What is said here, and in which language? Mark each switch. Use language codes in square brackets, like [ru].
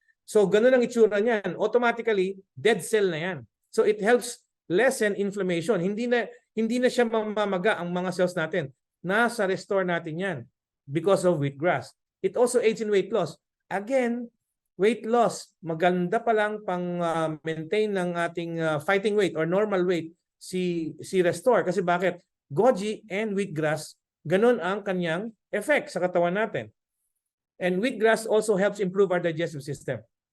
[tl] So ganun ang itsura niyan. Automatically, dead cell na yan. [en] So it helps lessen inflammation. [tl] Hindi na siya mamamaga ang mga cells natin. Nasa restore natin yan [en] because of wheatgrass. It also aids in weight loss. [tl] Again, weight loss, maganda pa lang pang maintain ng ating [en] fighting weight or normal weight [tl] si restore. Kasi bakit? Goji and wheatgrass, ganun ang kanyang effect sa katawan natin. [en] And wheatgrass also helps improve our digestive system.